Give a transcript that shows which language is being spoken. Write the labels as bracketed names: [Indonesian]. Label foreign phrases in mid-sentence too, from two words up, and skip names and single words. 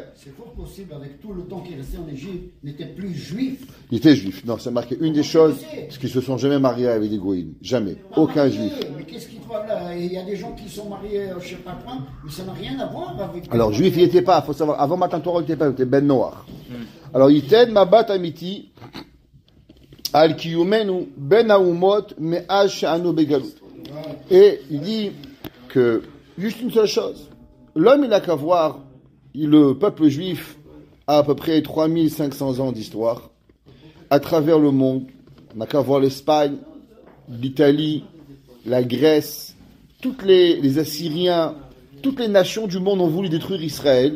[French] C'est fort possible, avec tout le temps qu'il restait en Égypte, n'était plus juif. Il était juif. Non, c'est marqué une des choses, parce qu'ils se sont jamais mariés avec des goïms. Jamais. Aucun juif. Mais qu'est-ce qu'il faut là? Il y a des gens qui sont mariés, je ne sais pas quoi, mais ça n'a rien à voir avec. Alors, juif, il n'était pas, il faut savoir, avant [Hebrew] מתן תורה, [French] il n'était pas, il était Ben Noach. Alors, [Hebrew] יתן מבט אמיתי, על קיומנו, בין אומות, מאז שאנו בגלות. [French] Et il dit que, juste une seule chose, l'homme, il n'a qu'à voir. Le peuple juif a à peu près 3500 ans d'histoire à travers le monde. On n'a qu'à voir l'Espagne, l'Italie, la Grèce, toutes les Assyriens, toutes les nations du monde ont voulu détruire Israël.